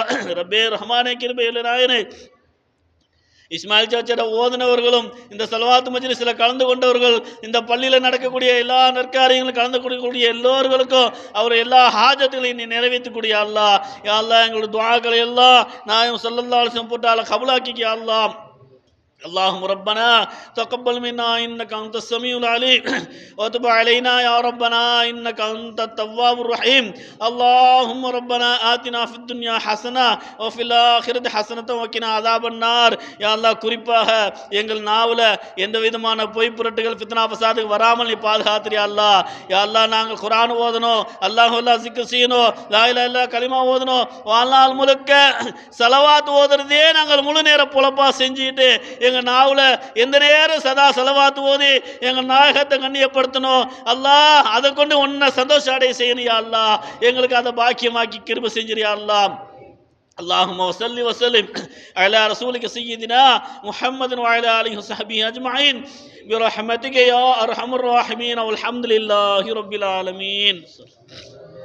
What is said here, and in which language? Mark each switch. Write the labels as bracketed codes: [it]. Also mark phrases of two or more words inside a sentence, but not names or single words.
[ta] ரப்பே ரஹ்மானே கிருபையில் நாயனே, இஸ்மாயில் சாச்சா ஓதுனவர்களும் இந்த சலவாத்து மஜ்லிஸில் கலந்து கொண்டவர்கள் இந்த பள்ளியில் நடக்கக்கூடிய எல்லா நற்காரியங்களும் கலந்து கொள்ளக்கூடிய எல்லோர்களுக்கும் அவர் எல்லா ஹாஜத்துகளையும் நீ நிறைவேற்றக்கூடிய அல்லா. யா அல்லா, எங்களுடைய துஆக்களை எல்லாம் நாயம் [ar] صلى الله عليه وسلم [ta] போட்டால கபூலாக்கிக்க அல்லா. [ar] اللهم ربنا تقبل منا إنك أنت السميع العليم وتب علينا يا ربنا إنك أنت التواب الرحيم. اللهم ربنا آتنا في الدنيا حسنة وفي الآخرة حسنة وقنا عذاب النار. يا الله, [ta] குறிப்பாக எங்கள் நாவல எந்த விதமான பொய் புரட்டுகள் ஃபித்னா ஃபசாதுக்கு வராமல் நீ பாதுகாத்திரியா அல்லா. யா அல்லா, நாங்கள் குர்ஆன் ஓதணும், அல்லாஹ் ஜிக்ர் செய்யணும், [ar] لا إله إلا الله [ta] கலிமா ஓதணும், வாழ்நாள் முழுக்க ஸலவாத் ஓதுறதே நாங்கள் முழு நேர பொழப்பா செஞ்சுட்டு எங்கள் நாவில் எந்த நேரம் சதா செலவாத்து ஓதி எங்கள் நாயகத்தை கண்ணியப்படுத்தணும். அல்லாஹ், அதை கொண்டு ஒன்றை சந்தோஷம் அடைய செய்யணும். யா அல்லாஹ், எங்களுக்கு அதை பாக்கியமாக்கி கிருபை செஞ்சிரியா அல்லாஹ். [ar] اللهم وصل وسلم على رسولك سيدنا محمد وعلى آله وصحبه أجمعين برحمتك يا أرحم الراحمين والحمد لله رب العالمين.